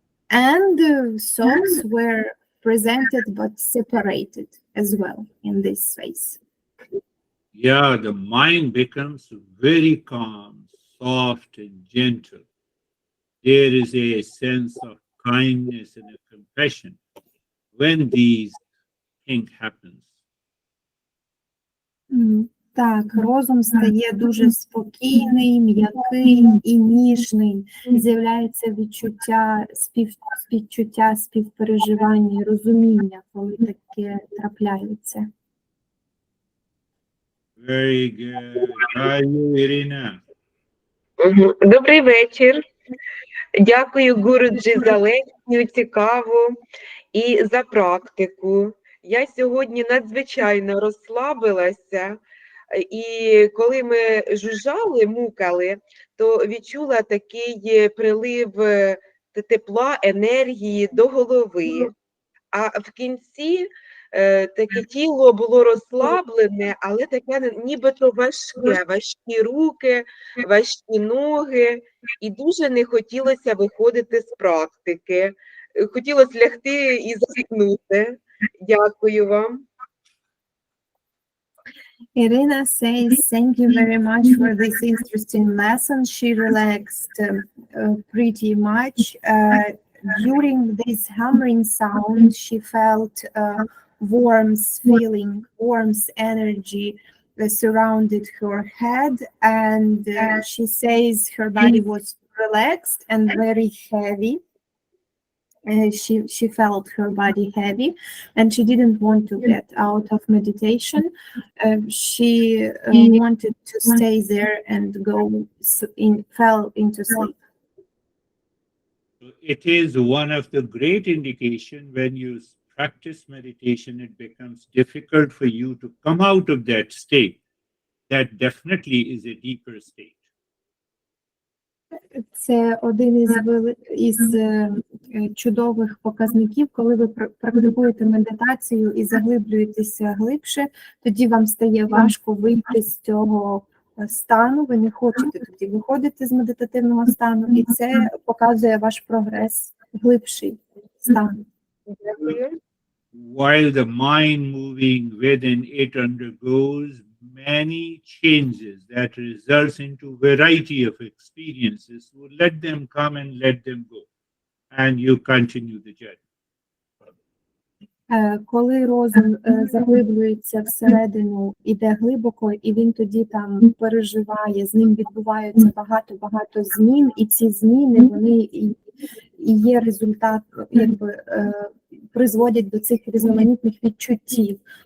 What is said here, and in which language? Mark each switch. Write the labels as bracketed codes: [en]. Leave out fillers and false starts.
[en] And thoughts were presented but separated as well in this space. Yeah, the mind becomes very calm, soft, and gentle. There is a sense of kindness and a compassion when these things happen. [uk] Так, розум стає дуже спокійний, м'який і ніжний. З'являється відчуття, співчуття, співпереживання і розуміння, коли таке трапляється. [en] Very good. How are you, Irina? [uk] Добрий вечір. Дякую, Гурджі, за лекцію, цікаву і за практику. Я сьогодні надзвичайно розслабилася, і коли ми жужжали, мукали, то відчула такий прилив тепла, енергії до голови. А в кінці таке тіло було розслаблене, але таке нібито важке, важкі руки, важкі ноги, і дуже не хотілося виходити з практики. Хотілося лягти і заснути. Дякую вам. [en] Irina says, thank you very much for this interesting lesson. She relaxed pretty much. During this humming sound, she felt warmth energy surrounded her head, and she says her body was relaxed and very heavy. She felt her body heavy, and she didn't want to get out of meditation. She wanted to stay there and fell into sleep. It is one of the great indications when you practice meditation, it becomes difficult for you to come out of that state. That definitely is a deeper state. [uk] це один із чудових показників, коли ви практикуєте медитацію і заглиблюєтеся глибше, тоді вам стає важко вийти з цього стану, ви не хочете тоді виходити з медитативного стану, і це показує ваш прогрес, глибший стан. [en] While the mind moving within it undergoes many changes that results into variety of experiences, so let them come and let them go, and you continue the journey. [uk] Коли розум заглиблюється всередину, іде глибоко, і він тоді там переживає, з ним відбуваються багато змін, і ці зміни, вони і є результат, якби призводять до цих різноманітних відчуттів.